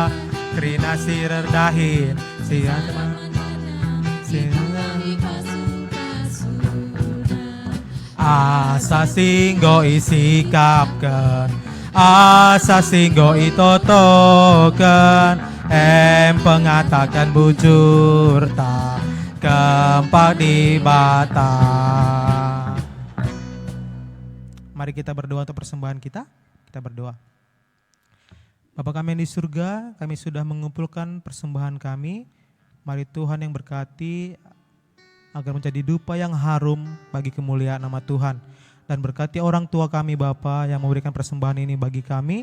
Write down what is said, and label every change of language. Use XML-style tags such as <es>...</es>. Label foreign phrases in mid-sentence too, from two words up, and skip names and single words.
<btx>Krina si rendahin si asa singgo isi kapken, asa singgo itotoken pengatakan bujur ta kempak di bata.</btx> <id>Mari kita berdoa untuk persembahan kita. Kita berdoa. Bapa kami yang di surga, kami sudah mengumpulkan persembahan kami. Mari Tuhan yang berkati agar menjadi dupa yang harum bagi kemuliaan nama Tuhan. Dan berkati orang tua kami Bapa yang memberikan persembahan ini bagi kami.</id>